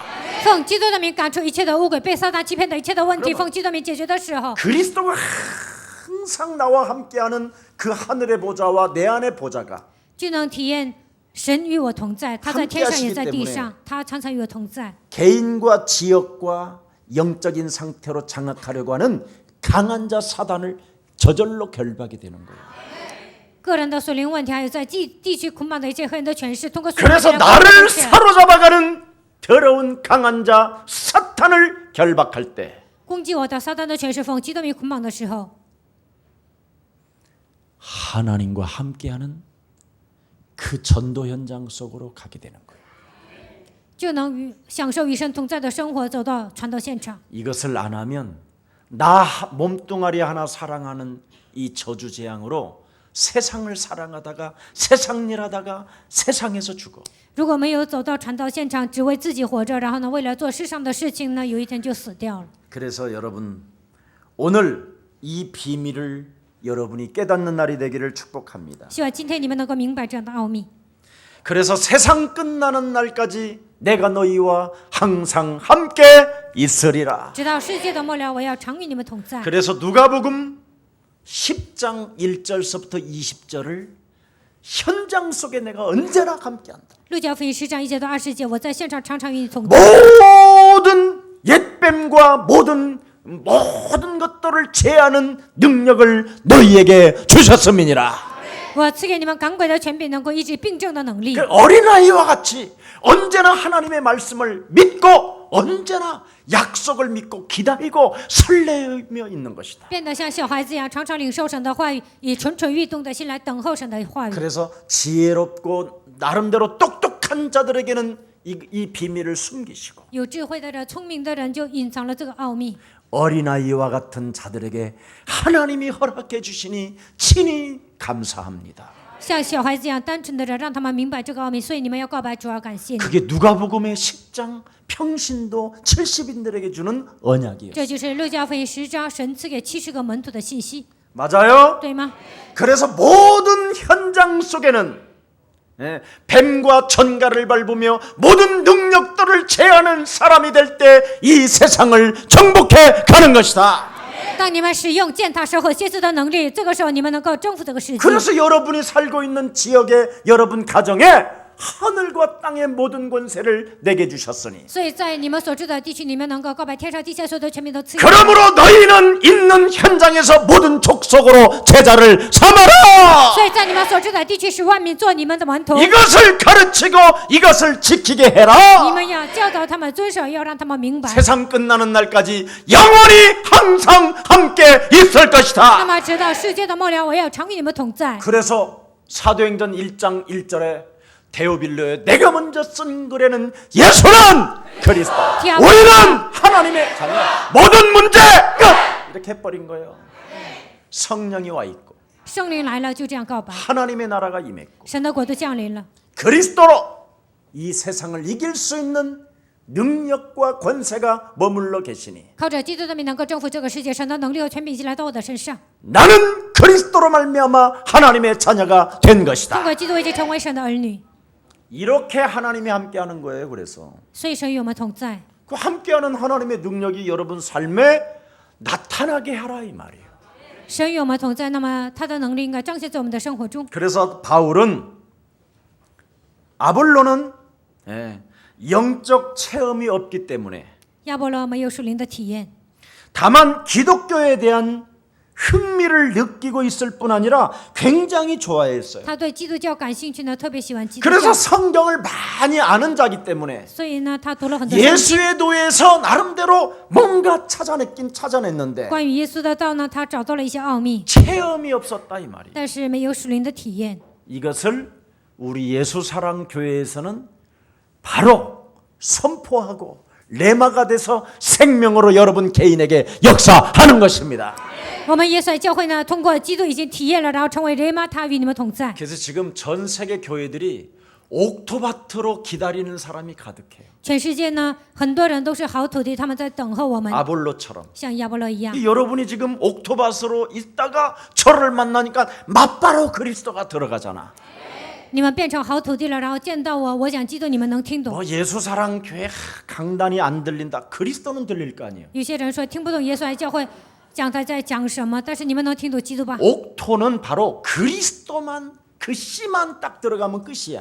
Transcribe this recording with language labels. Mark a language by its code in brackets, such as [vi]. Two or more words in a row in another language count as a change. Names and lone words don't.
[zh] 奉基督的名赶出一切的污鬼，被撒旦欺骗的一切的问题，奉基督的名解决的时候， [ko] 그리스도가 항상 나와 함께하는 그 하늘의 보좌와 내 안의 보좌가 [zh] 就能体验神与我同在，他在天上也在地上，他常常与我同在。 [ko] 개인과 지역과 영적인 상태로 장악하려고 하는 강한 자 사단을 저절로 결박이 되는 거예요. [zh] 个人的属灵问题，还有在地区捆绑的一切黑人的权势，通过属灵 [ko] 그래서 [zh] 的 [ko] 나를 사로잡아가는 더러운 강한 자 사탄을 결박할 때 [zh] 攻击我的撒旦的权势，奉基督名捆绑的时候， [ko] 하나님과 함께하는 그 전도 현장 속으로 가게 되는 거예요. [zh] 就能享受与神同在的生活，走到传道现场。 [ko] 이것을 안 하면 나 몸뚱아리 하나 사랑하는 이 저주 재앙으로 세상을 사랑하다가 세상 일하다가 세상에서 죽어. [zh] 如果没有走到传道现场，只为自己活着，然后呢，为了做世上的事情呢，有一天就死掉了。 [ko] 그래서 여러분 오늘 이 비밀을 여러분이 깨닫는 날이 되기를 축복합니다. [zh] 希望今天你们能够明白这样的奥秘。 [ko] 그래서 세상 끝나는 날까지 내가 너희와 항상 함께 있으리라. [zh] 直到世界的末了，我要常与你们同在。 [ko] 그래서 누가복음 10장 1절서부터 20절을 현장 속에 내가 언제나 함께한다. [zh] 路加福音10章1节到20节，我在现场常常与你同在。 [ko] 모든 옛뱀과 모든 것들을 제하는 능력을 너희에게 주셨음이니라. [zh] 我赐给你们赶鬼的权柄，能够医治病症的能力。 [ko] 그 어린아이와 같이 언제나 하나님의 말씀을 믿고 언제나 약속을 믿고 기다리고 설레며 있는 것이다. [zh] 变得像小孩子一样，常常领受神的话语，以蠢蠢欲动的心来等候神的话语。 [ko] 그래서 지혜롭고 나름대로 똑똑한 자들에게는 이 비밀을 숨기시고 [zh] 有智慧的人、聪明的人就隐藏了这个奥秘。 [ko] 어린아이와 같은 자들에게 하나님이 허락해 주시니 친히 감사합니다. [zh] 像小孩子一样单纯的人，让他们明白这个奥秘，所以你们要告白主，要感谢你。 [ko] 그게 누가복음의 10장 평신도 70인들에게 주는 언약이에요. [zh] 这就是路加福音10章神赐给70个门徒的信息。 [ko] 맞아요? [zh] 对吗？ [ko] 그래서 모든 현장 속에는 뱀과 전갈을 밟으며 모든 능력들을 제하는 사람이 될 때 이 세상을 정복해 가는 것이다. [zh] 当你们使用践踏蛇和蝎子的能力，这个时候你们能够征服这个世界。 [ko] 그래서 여러분이 살고 있는 지역에 여러분 가정에 하늘과 땅의 모든 권세를 내게 주셨으니 [zh] 所以在你们所住的地区，你们能够告白天上地下所有的权柄都赐给。 [ko] 그러므로 너희는 있는 현장에서 모든 족속으로 제자를 삼아라. [zh] 所以在你们所住的地区，使万民做你们的门徒。 [ko] 이것을 가르치고 이것을 지키게 [zh] 你 [ko] 해라. [zh] 们要教导他们遵守，要让他们明白。 [ko] 세상 끝나는 날까지 영원히 항상 함께 있을 [zh] 那 [ko] 것이다. [zh] 么直到世界的末了，我要常与你们同在。 [ko] 그래서 사도행전 1장 1절에 데오빌로에 내가 먼저 쓴 글에는 예수는 그리스도, 우리는 하나님의 자녀, 모든 문제 끝 이렇게 해버린 거예요. 성령이 와 있고 [zh] 圣灵来了，就这样告白， [ko] 하나님의 나라가 임했고 [zh] 神的国度降临了。 [ko] 그리스도로 이 세상을 이길 수 있는 능력과 권세가 머물러 계시니 [zh] 靠着基督的名能够征服这个世界，神的能力和权柄已经来到我的身上。 [ko] 나는 그리스도로 말미암아 하나님의 자녀가 된 [zh] 通 [ko] 것이다. [zh] 过基督，已经成为神的儿女。 [ko] 이렇게 하나님이 함께하는 거예요. 그래서 [zh] 所以神与我们同在。 [ko] 그 함께하는 하나님의 능력이 여러분 삶에 나타나게 하라 이 말이에요. [zh] 神与我们同在，那么他的能力应该彰显在我们的生活中。 [ko] 그래서 바울은 아볼로는 영적 체험이 없기 때문에 [zh] 亚波罗没有属灵的体验， [ko] 다만 기독교에 대한 흥미를 느끼고 있을 뿐 아니라 굉장히 좋아했어요. [zh] 他对基督教感兴趣呢，特别喜欢基督 [ko] 그래서 [zh] 教， [ko] 성경을 많이 아는 자기 때문에 [zh] 所以呢，他读了很多圣经。 [ko] 예수의 도에서 나름대로 뭔가 찾아냈긴 찾아냈는데 [zh] 关于耶稣的道呢，他找到了一些奥秘， [ko] 체험이 없었다 이 말이에요. [zh] 但是没有属灵的体验。 [ko] 이것을 우리 예수사랑 교회에서는 바로 선포하고 레마가 돼서 생명으로 여러분 개인에게 역사하는 것입니다. [zh] 我们耶稣教会呢，通过基督已经体验了，然后成为人嘛，他与你们同在。 [ko] 그래서 지금 전 세계 교회들이 옥토바트로 기다리는 사람이 가득해요. [zh] 全世界呢，很多人都是好土地，他们在等候我们， [ko] 아볼로처럼. [zh] 像亚波罗一样。 [ko] 여러분이 지금 옥토바스로 있다가 저를 만나니까 맞바로 그리스도가 들어가잖아. [zh] 你们变成好土地了，然后见到我，我讲基督，你们能听懂。 [ko] 뭐 예수사랑 교회 강단이 안 들린다. 그리스도는 들릴 거 아니에요. [zh] 有些人说听不懂耶稣爱教会讲他在讲什么，但是你们能听懂基督吧？ [ko] 옥토는 바로 그리스도만 그 씨만 딱 들어가면 끝이야.